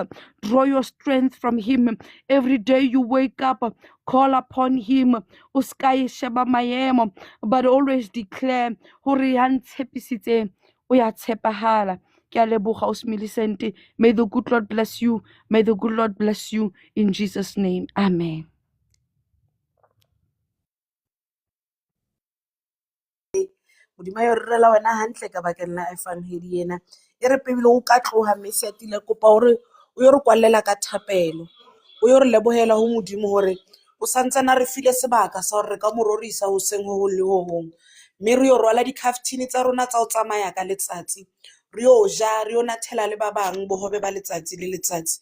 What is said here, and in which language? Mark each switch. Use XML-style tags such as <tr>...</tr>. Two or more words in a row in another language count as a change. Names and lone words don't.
<en>Draw your strength from him. Every day you wake up, call upon him. But always declare, may the good Lord bless you. May the good Lord bless you in Jesus' name. Amen.</en> <st>Modimo yo rrela wena hantle ka bakeng la efanhedi ena e re pebile o ka tloha mesatile kopa hore o yo re kwallela ka thapelo o yo re lebohela ho Modimo hore o santsana re file sebaka sa hore re ka mo rorisa hoseng ho hong le ho hong, mme re yo rwala dikhaftine tsa rona tsa ho tsamaya ka letsatsi, re yo ja, re yo nathela le ba bang bohobe ba letsatsi le letsatsi.</st>